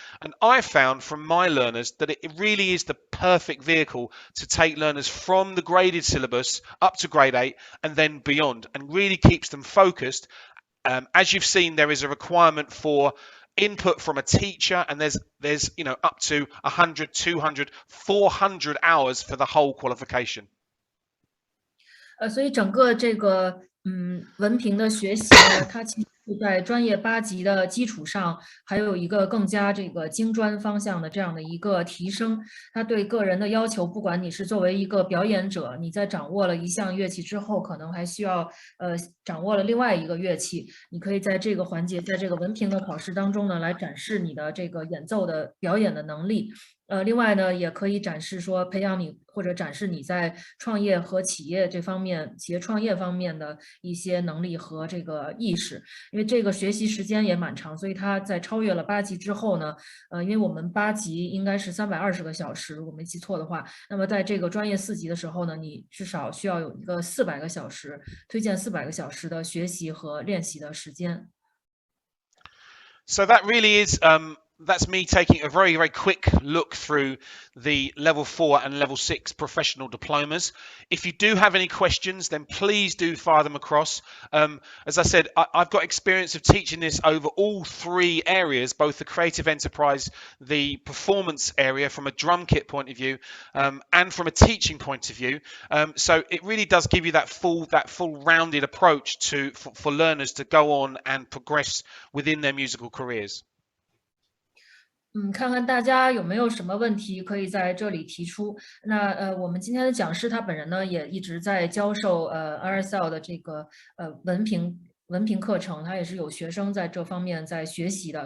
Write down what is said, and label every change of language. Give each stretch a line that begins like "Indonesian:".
English: And I found from my learners that it really is the perfect vehicle to take learners from the graded syllabus up to grade 8 and then beyond, and really keeps them focused. As you've seen, there is a requirement for input from a teacher, and there's up to 100, 200, 400 hours for the whole qualification.
Chinese: 所以整个这个文凭的学习呢，它其实是在专业8级的基础上，还有一个更加这个精专方向的这样的一个提升。它对个人的要求，不管你是作为一个表演者，你在掌握了一项乐器之后，可能还需要掌握了另外一个乐器，你可以在这个环节，在这个文凭的考试当中呢，来展示你的这个演奏的表演的能力。另外呢，也可以展示说培养你或者展示你在创业和企业创业方面的一些能力和这个意识。因为这个学习时间也蛮长，所以它在超越了8级之后呢，因为我们8级应该是320个小时，如果没记错的话，那么在这个专业4级的时候呢，你至少需要有一个400个小时，推荐400个小时的学习和练习的时间。
English: So that really is that's me taking a very, very quick look through the level 4 and level 6 professional diplomas. If you do have any questions, then please do fire them across. As I said, I've got experience of teaching this over all 3 areas, both the creative enterprise, the performance area from a drum kit point of view, and from a teaching point of view. So it really does give you that full rounded approach for learners to go on and progress within their musical careers.
Chinese: 看看大家有没有什么问题可以在这里提出。那我们今天的讲师他本人呢也一直在教授RSL 的这个文凭课程，他也是有学生在这方面在学习的。